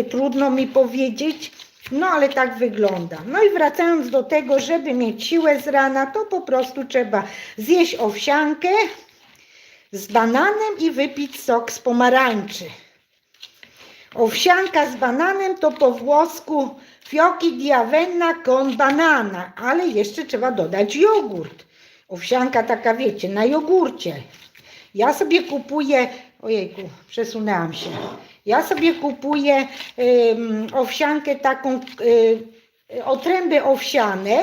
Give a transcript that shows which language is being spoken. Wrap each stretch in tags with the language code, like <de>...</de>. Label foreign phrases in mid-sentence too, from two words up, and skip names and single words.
<pl>Trudno mi powiedzieć. No ale tak wygląda. No i wracając do tego, żeby mieć siłę z rana, to po prostu trzeba zjeść owsiankę z bananem i wypić sok z pomarańczy. Owsianka z bananem to po włosku</pl> <it>fiocchi di avenna con banana,</it> <pl>ale jeszcze trzeba dodać jogurt. Owsianka taka, wiecie, na jogurcie. Ja sobie kupuję, ojejku, przesunęłam się. Ja sobie kupuję owsiankę taką, otręby owsiane.</pl>